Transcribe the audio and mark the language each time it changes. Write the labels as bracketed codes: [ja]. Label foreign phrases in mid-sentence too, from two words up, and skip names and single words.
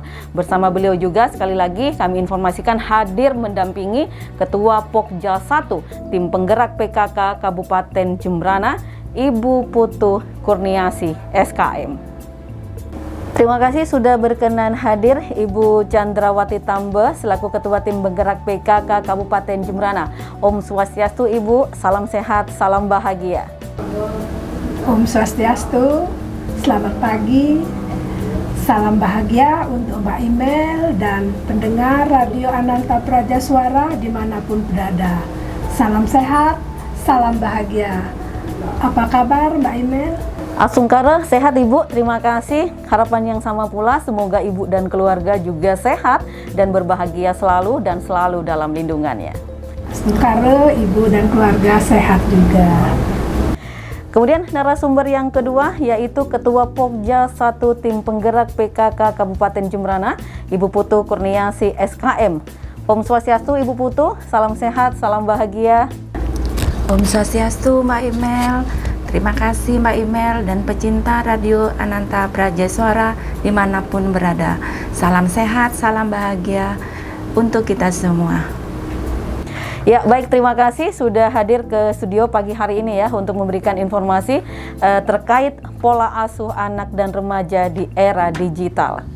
[id] Bersama beliau juga sekali lagi kami informasikan hadir mendampingi Ketua Pokja 1 Tim Penggerak PKK Kabupaten Jembrana, Ibu Putu Kurniasi, SKM. Terima kasih sudah berkenan hadir Ibu Chandrawati Tambe selaku Ketua Tim Penggerak PKK Kabupaten Jembrana. Om Swastiastu Ibu, salam sehat, salam bahagia. Om Swastiastu, selamat pagi, salam bahagia untuk Mbak Imel dan pendengar Radio Ananta Praja Suara dimanapun berada. Salam sehat, salam bahagia. Apa kabar Mbak Imel? Asungkara, sehat Ibu, terima kasih. Harapan yang sama pula, semoga Ibu dan keluarga juga sehat dan berbahagia selalu dan selalu dalam lindungannya. Asungkara, Ibu dan keluarga sehat juga. Kemudian narasumber yang kedua yaitu Ketua Pokja 1 Tim Penggerak PKK Kabupaten Jembrana, Ibu Putu Kurniasi, SKM. Om Swastiastu Ibu Putu, salam sehat, salam bahagia. Om Swastiastu Mbak Imel. Terima kasih Mbak Imel dan pecinta Radio Ananta Praja Suara dimanapun berada. Salam sehat, salam bahagia untuk kita semua. Ya baik, terima kasih sudah hadir ke studio pagi hari ini ya untuk memberikan informasi terkait pola asuh anak dan remaja di era digital.